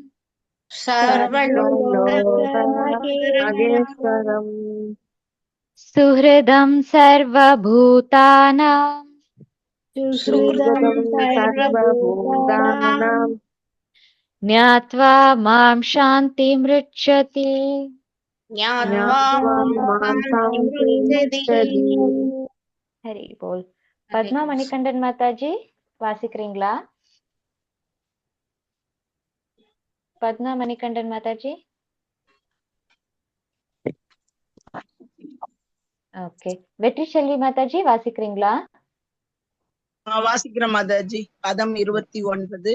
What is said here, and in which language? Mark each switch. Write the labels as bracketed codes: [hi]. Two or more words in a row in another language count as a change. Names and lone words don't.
[sa] सुहृदं सर्वभूतानां ज्ञात्वा मां शान्तिमृच्छति हरि बोल. [ta] पद्मा मणिकंडन माताजी வாசிக்கிறீங்களா? பத்மா மணிகண்டன் மாதாஜி. ஓகே. வெற்றி செல்வி மாதாஜி வாசிக்கிறீங்களா? வாசிக்கிற மாதாஜி. பதம் 29.